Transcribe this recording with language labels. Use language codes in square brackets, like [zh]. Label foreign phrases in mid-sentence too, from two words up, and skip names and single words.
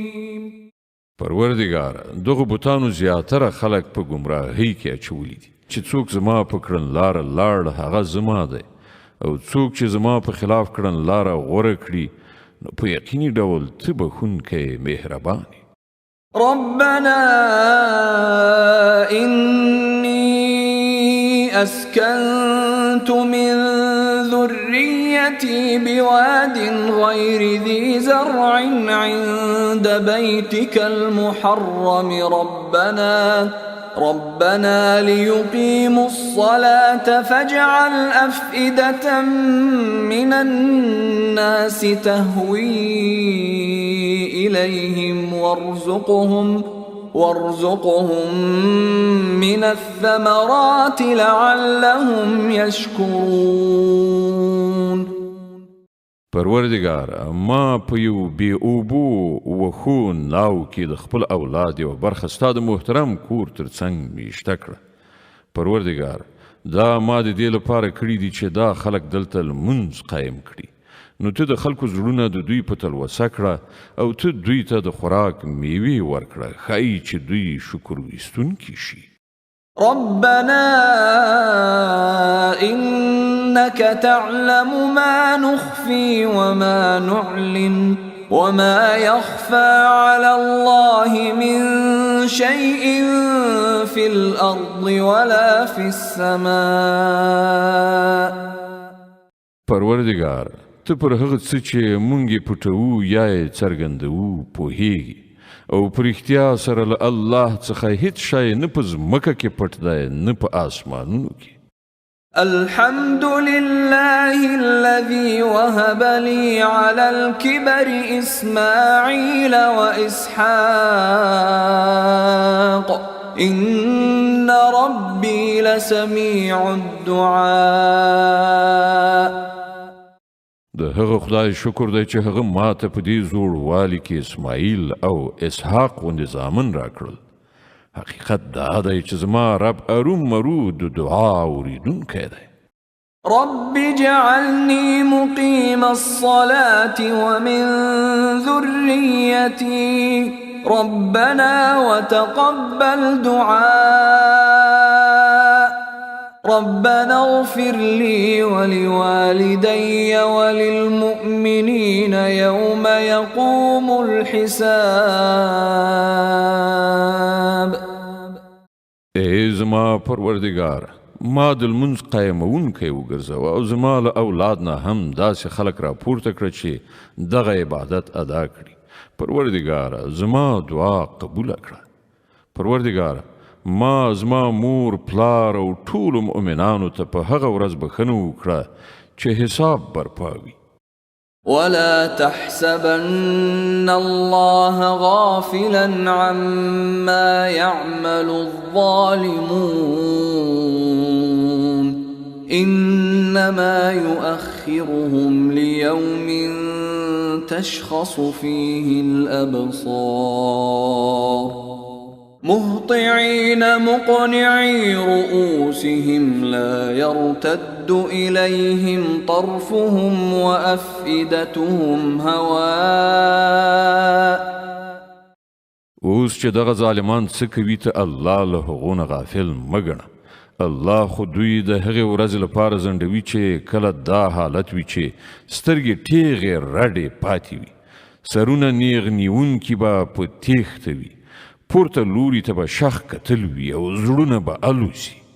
[ps] پروردګار دغه بوتانو زیاتره خلک په ګمراهۍ کې اچولي دي چې څوک زما په کړنلاره لاړ هغه زما دی او څوک چې زما په خلاف کړنلاره غوره کړي نو په یقیني ډول ته بخښونکی مهربان یې. [ar] ربنا إني أسكنت من ذريتي بواد غير ذي زرع عند بيتك المحرم ربنا ليقيموا الصلاة فاجعل أفئدة من الناس تهوي إليهم وارزقهم من الثمرات لعلهم يشكرون. [ps] پروردګار ما په یو بې اوبو وښو ناو کې د خپل اولاد یوه برخه ستا د محترم کور تر څنګ میشته کړه. پروردګار دا ما د دې لپاره کړي دي چې دا خلک دلته لمونځ قایم کړي نو ته د خلکو زړونه د دوی په تلوسه کړه او ته دوی ته د خوراک میوې ورکړه ښایي چې دوی شکر ویستونکي شي. [ar] ربنا إنك تعلم ما نخفي وما نعلن وما يخفى على الله من شيء في الأرض ولا في السماء. [ps] پروردګار ته پر هغه څه چې مونږ یې پټوو یا یې څرګندوو پوهیږي او په رښتیا سره له الله څخه هیڅ شی نه په ځمکه کې پټ دی نه په آسمانونو کې. [ar] الحمد لله الذي وهب لي على الكبر إسماعيل وإسحاق إن ربي لسميع الدعاء. [ps] د هغه خدای شکر دی چې هغه ماته په دې زوړوالي کې اسماعیل او اسحاق غوندې زامن راکړل. حقیقت دا دی چې زما رب ارومرو د دعا اوریدونکی دی. [ar] رب اجعلني مقيم الصلاة ومن ذريتي ربنا وتقبل دعاء ربنا اغفر لي ولوالدي وللمؤمنين يوم يقوم الحساب. [ps] ای زما پروردگار ما د لمونځ قایمونکی وګرځوه او زما له اولاد نه هم داسې خلک راپورته کړه چې دغه عبادت ادا کړي. پروردگار زما دعا قبوله کړه. پروردگار ما زما مور پلار او ټولو مؤمنانو ته په هغه ورځ بښنه وکړه چې حساب برپا وي. [ar] ولا تحسبن الله غافلا عما يعمل الظالمون إنما يؤخرهم ليوم تشخص فيه الأبصار مهطعين مقنعي رؤوسهم لا يرتد إليهم طرفهم وأفئدتهم هواء. [ps] اوس چې دغه ظالمان څه کوي ته الله له هغو نه غافل مه ګڼه. الله خو دوی د هغې ورځې لپاره ځنډوي چې کله دا حالت وي چې سترګې ټیغې رډې پاتې وي. سرونه نیغ نیون کی با په تیخته وي پورته لوري ته به شخ کتل وي او زړونه به الوزي